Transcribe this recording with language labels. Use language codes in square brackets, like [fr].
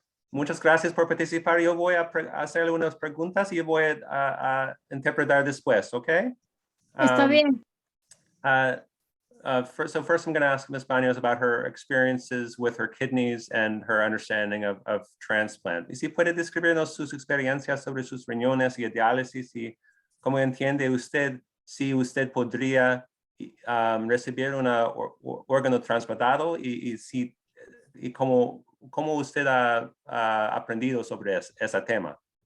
[es] Muchas gracias por participar. Yo voy a hacerle unas preguntas y yo voy a interpretar después, ¿ok? Está bien. [en] First I'm going to ask Ms. Baños about her experiences with her kidneys and her understanding of transplant. [es] Y si puede describirnos sus experiencias sobre sus riñones y diálisis y cómo entiende usted si usted podría recibir un órgano trasplantado y cómo cómo usted ha aprendido sobre ese tema?